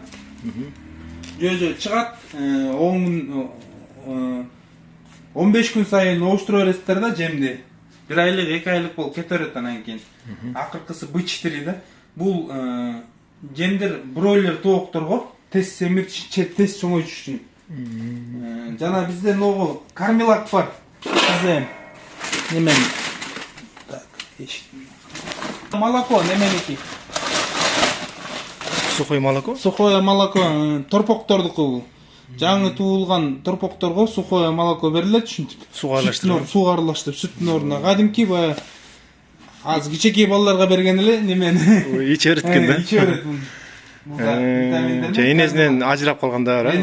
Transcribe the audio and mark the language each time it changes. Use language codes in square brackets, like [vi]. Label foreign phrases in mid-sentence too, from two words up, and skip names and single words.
[ky] Жөжө чыгат, 15 күн сайын оштура бересиздер да жемди. 1 айлык, 2 айлык болуп кете берет анан кийин. Акыркысы B4 да. Бул жемдер бройлер тоокторго тез семирчи, тез чоңоюш үчүн. Жана бизде ногу кармилак бар. Бизде немен молоко неменики. [ru] Сухой молоко? Сухое молоко [ky] торпоктордуку бул. Жаңы туулган торпокторго [ru] сухое молоко [ky] берилет, ушинтип. Сууга аралаштырып, сүттүн ордуна. Кадимки бая аз кичекей балдарга берген эле немени иче береткен да. Иче берет. Энесинен ажырап калганда бар.